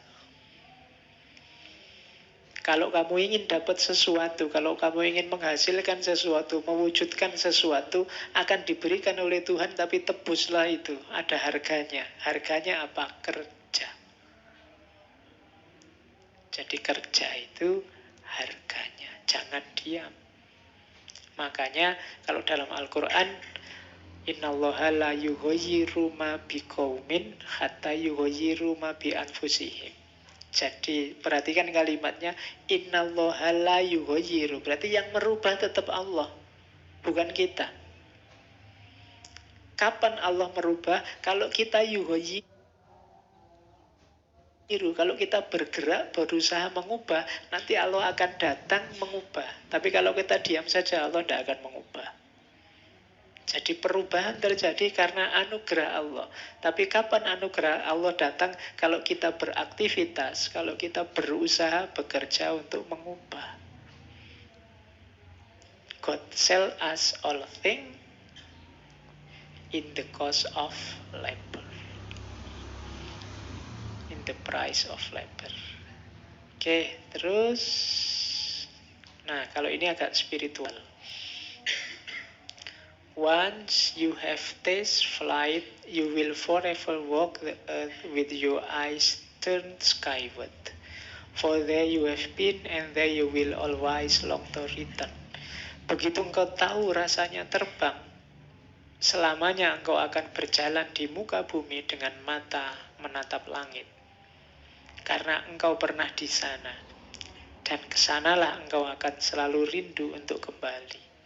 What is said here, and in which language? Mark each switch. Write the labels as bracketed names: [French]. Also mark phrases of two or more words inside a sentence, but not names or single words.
[Indonesian] Kalau kamu ingin dapat sesuatu, kalau kamu ingin menghasilkan sesuatu, mewujudkan sesuatu, akan diberikan oleh Tuhan, tapi tebuslah itu. Ada harganya. Harganya apa? Kerja. Jadi kerja itu harganya. Jangan diam. Makanya kalau dalam Al-Quran, [Arabic] إن الله لا يغير ما بقوم حتى يغيروا ما بأنفسهم. [Indonesian] Jadi perhatikan kalimatnya, [Arabic] إن الله لا يغير. [Indonesian] Berarti yang merubah tetap Allah, bukan kita. Kapan Allah merubah? Kalau kita yughayyiru, kalau kita bergerak, berusaha mengubah, nanti Allah akan datang mengubah. Tapi kalau kita diam saja, Allah tidak akan mengubah. Jadi perubahan terjadi karena anugerah Allah. Tapi kapan anugerah Allah datang? Kalau kita beraktivitas, kalau kita berusaha, bekerja untuk mengubah. [English] God sell us all things in the cost of labor. In the price of labor. [Indonesian] Oke, terus. Nah, kalau ini agak spiritual. [English] Once you have tasted flight, you will forever walk the earth with your eyes turned skyward. For there you have been, and there you will always long to return. [Indonesian] Begitu engkau tahu rasanya terbang, selamanya engkau akan berjalan di muka bumi dengan mata menatap langit. Karena engkau pernah di sana, dan kesanalah engkau akan selalu rindu untuk kembali.